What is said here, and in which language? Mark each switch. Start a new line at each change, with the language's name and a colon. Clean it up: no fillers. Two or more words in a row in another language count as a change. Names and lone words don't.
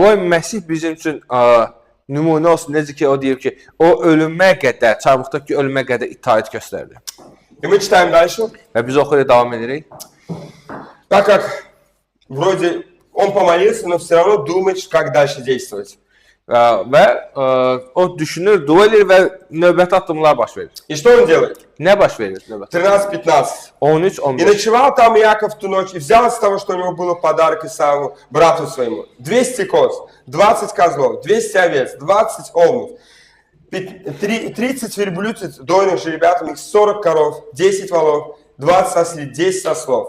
Azerbaijani: Qoy Məsih bizim üçün nümunə olsun, necə ki, o deyir ki, o ölümə qədər, çarmıqdakı ölümə qədər itaət göstərdi.
Russian: И мы читаем дальше.
Azerbaijani: Və biz oxuyub davam edirik.
Russian: Так как вроде он помолился, но все равно думает, как дальше действовать.
Azerbaijani: Və o düşünür, dua edir və növbəti addımlar baş verir.
Russian: И что он делает?
Azerbaijani: Nə baş verir növbəti?
Russian: 13-15.
Azerbaijani: 13-15.
Russian: И ночевал там Иаков в ту ночь, и взял из того, что у него было подарок Исаву, брату своему, 200 коз, 20 козлов, 200 овец, 20 овнов, 30 верблюдиц, дойных жеребятами, 40 коров, 10 волов, 20 ослиц, 10 ослов.